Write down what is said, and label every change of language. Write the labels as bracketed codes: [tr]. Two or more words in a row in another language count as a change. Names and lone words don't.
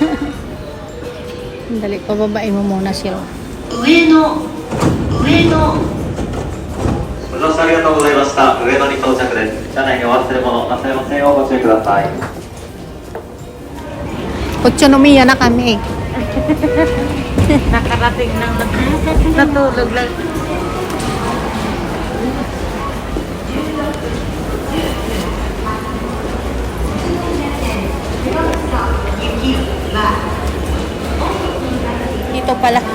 [tl] Dali, pababain mo muna sila. [ja] 上野ご乗車ありがとうございました。上野に到着です。車内にお忘れ物なさいませんようご注意ください。 [tl] Utsunomiya na kami. Nakarating ng natulog lang. Dito pala.